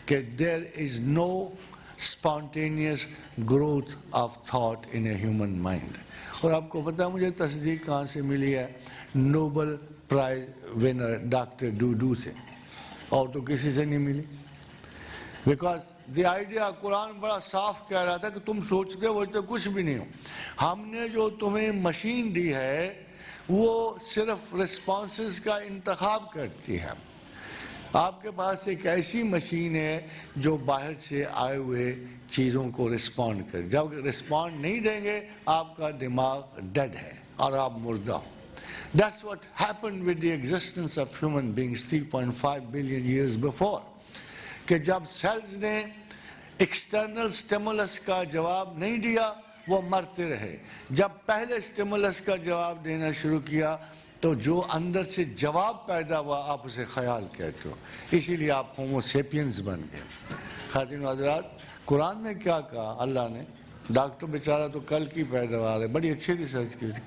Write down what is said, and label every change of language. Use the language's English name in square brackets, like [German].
[English] کہ there is no spontaneous growth of thought in a human mind. [Urdu] اور آپ کو پتا مجھے تصدیق کہاں سے ملی ہے؟ نوبل پرائز ونر ڈاکٹر ڈوڈو سے، اور تو کسی سے نہیں ملی. بیکاز دی آئیڈیا، قرآن بڑا صاف کہہ رہا تھا کہ تم سوچتے ہو تو کچھ بھی نہیں ہو. ہم نے جو تمہیں مشین دی ہے وہ صرف رسپانسز کا انتخاب کرتی ہے. آپ کے پاس ایک ایسی مشین ہے جو باہر سے آئے ہوئے چیزوں کو رسپونڈ کرے. جب رسپونڈ نہیں دیں گے آپ کا دماغ ڈیڈ ہے اور آپ مردہ ہو. [English] That's what happened with the existence of human beings 3.5 billion years before. [Urdu] کہ جب سیلز نے ایکسٹرنل سٹیمولس کا جواب نہیں دیا وہ مرتے رہے. جب پہلے سٹیمولس کا جواب دینا شروع کیا تو جو اندر سے جواب پیدا ہوا آپ اسے خیال کہتے ہو. اسی لیے آپ ہومو سیپینز بن گئے. خواتین و حضرات، قرآن نے کیا کہا؟ اللہ نے، ڈاکٹر بیچارہ تو کل کی پیداوار ہے، بڑی اچھی ریسرچ کی.